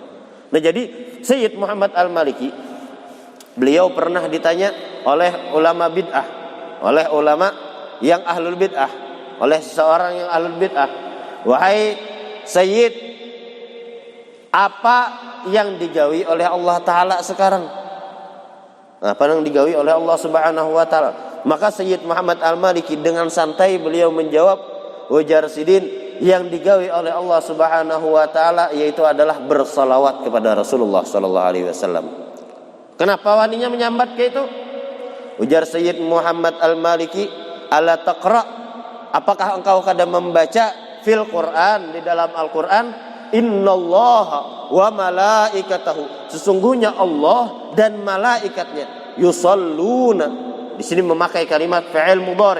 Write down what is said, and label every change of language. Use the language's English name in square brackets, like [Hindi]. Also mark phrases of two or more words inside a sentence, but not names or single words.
[Banjar] Nah, jadi Sayyid Muhammad Al-Maliki beliau pernah ditanya oleh ulama bid'ah, oleh ulama yang [Arabic] ahlul bid'ah, [Banjar] oleh seseorang yang [Arabic] ahlul bid'ah, [Banjar] wahai Sayyid, apa yang digawi oleh Allah Ta'ala sekarang? Apa yang digawi oleh Allah [Arabic] Subhanahu wa Ta'ala? [Banjar] Maka Sayyid Muhammad Al-Maliki dengan santai beliau menjawab, ujar Sidin, yang digawi oleh Allah [Arabic] Subhanahu wa Ta'ala [Banjar] yaitu adalah bersalawat kepada Rasulullah [Arabic] sallallahu alaihi wasallam. [Banjar] Kenapa waninya menyambat ke itu? Ujar Sayyid Muhammad Al-Maliki, [Arabic] ala taqra, [Banjar] apakah engkau kadang membaca [Arabic] fil Quran, [Banjar] di dalam Al-Quran, [Arabic] innallaha wa malaikatahu, [Banjar] sesungguhnya Allah dan malaikatnya, yusalluna, di sini memakai kalimat [Arabic] fi'il mudhari.